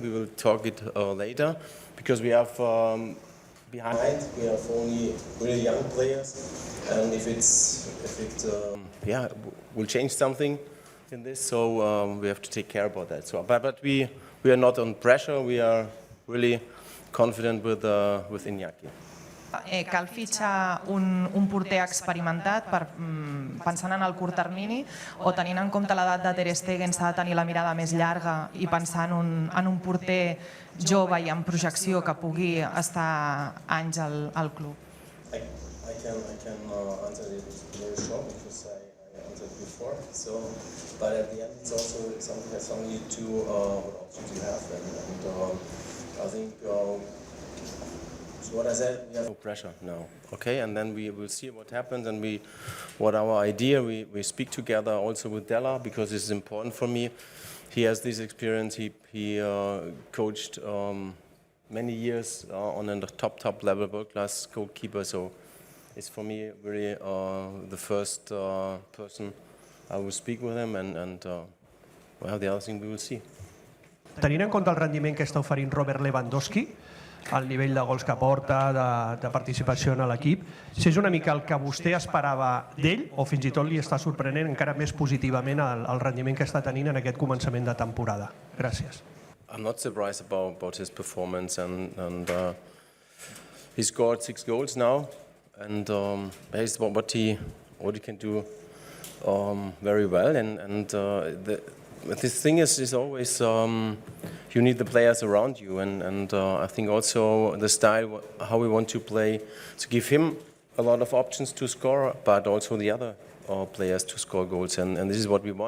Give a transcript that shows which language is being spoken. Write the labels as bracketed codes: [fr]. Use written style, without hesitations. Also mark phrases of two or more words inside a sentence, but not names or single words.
[en] We will talk it later, because we have. Behind we have only really young players, and if it will change something in this, so we have to take care about that. So, but we are not on pressure. We are really confident with Iñaki. [ca] Cal fitxar un porter experimentat pensant en el curt termini, o tenint en compte l'edat de Ter Stegen s'ha de tenir la mirada més llarga i pensar en un porter jove i en projecció que pugui estar anys al club? [en] I can answer it very short because I answered before. So, but at the end it's also something you do what options you have, and I think. So what I said, we have no pressure now, okay? And then we will see what happens, and what our idea. We speak together also with Della, because it's important for me. He has this experience. He coached many years on a top level, world-class goalkeeper. So it's for me really the first person I will speak with him, and well, the other thing we will see. [ca] Tenint en compte el rendiment que està oferint Robert Lewandowski, el nivell de gols que porta, de participació en l'equip, si és una mica el que vostè esperava d'ell, o fins i tot li està sorprenent encara més positivament el rendiment que està tenint en aquest començament de temporada. Gràcies. [en] I'm not surprised about his performance, and he scored 6 goals now, and based on what he can do very well, and this thing is always you need the players around you, and I think also the style, how we want to play, to give him a lot of options to score, but also the other players to score goals, and this is what we want.